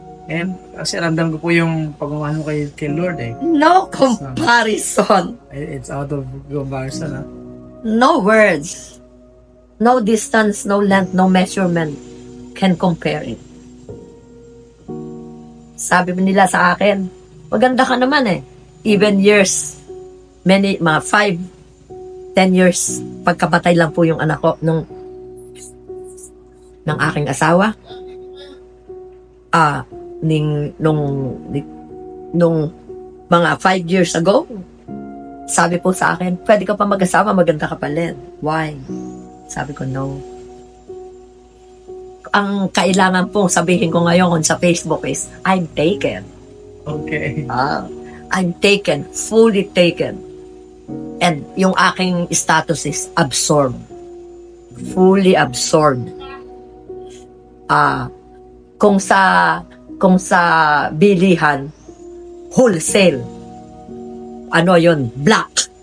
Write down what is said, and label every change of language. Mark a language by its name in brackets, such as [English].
[Filipino] And kasi ramdam ko po yung pagmamahal mo kay Lord eh. [English] No comparison. It's out of comparison, ha? No words. No distance, no length, no measurement can compare it. [Filipino] Sabi nila sa akin, maganda ka naman eh. Even years, mga 5, 10 years, pagkabatay lang po yung anak ko ng aking asawa. Nung mga 5 years ago, sabi po sa akin, pwede ka pa mag-asawa, maganda ka pa rin. Why? Sabi ko, no. Ang kailangan pong sabihin ko ngayon sa Facebook [English] is, I'm taken. Okay. I'm taken, fully taken. And [Filipino] yung aking [English] status is absorbed. Fully absorbed. [Filipino] kung sa bilihan, wholesale. Ano yon? Black.